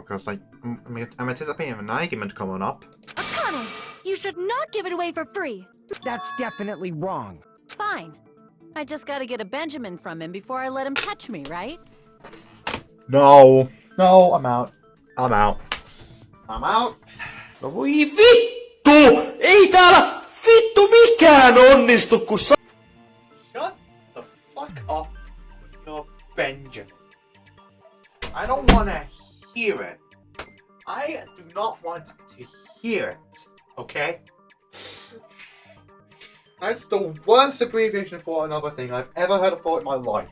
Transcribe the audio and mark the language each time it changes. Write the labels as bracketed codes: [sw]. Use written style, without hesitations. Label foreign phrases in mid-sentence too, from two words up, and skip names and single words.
[en] Because, like, I'm anticipating an argument coming up. Akane, you should not give it away for free. That's definitely wrong. Fine. I just gotta get a Benjamin from him before I let him touch me, right? No. No, I'm out. I'm out. I'm out. [fi] No voi vittu! Ei täällä vittu mikään onnistu, kun [en] Shut the fuck up with your Benjamin. I don't want to hear it. I do not want to hear it. Okay? That's the worst abbreviation for another thing I've ever heard of in my life.